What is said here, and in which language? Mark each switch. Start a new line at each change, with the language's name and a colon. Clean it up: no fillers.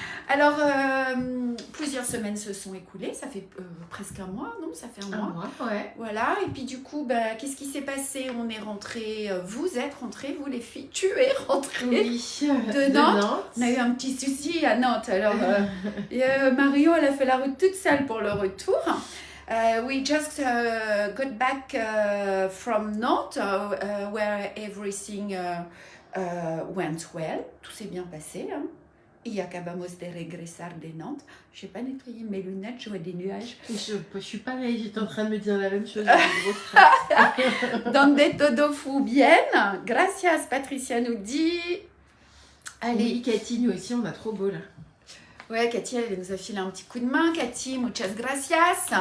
French: Alors, plusieurs semaines se sont écoulées. Ça fait presque un mois, non? Ça fait un mois. Un mois, ouais. Voilà, et puis du coup, qu'est-ce qui s'est passé? On est rentrés, vous êtes rentrés, vous les filles, tu es rentrée Oui, de Nantes. On a eu un petit souci à Nantes, alors Marion, elle a fait la route toute seule pour le retour.
English: We just got back from Nantes, where everything went well.
French: Tout s'est bien passé, hein.
Spanish: Y acabamos de regresar de Nantes.
French: Je n'ai pas nettoyé mes lunettes, je vois des nuages. Je suis pareil, j'étais en train de me dire la même chose. J'ai des grosses traces.
Spanish: Donde todo fue bien. Gracias,
French: Patricia nous dit. Allez. Oui, Cathy, nous aussi, on a trop beau là. Ouais, Cathy, elle nous a filé un petit coup de main. Cathy,
Spanish: muchas gracias.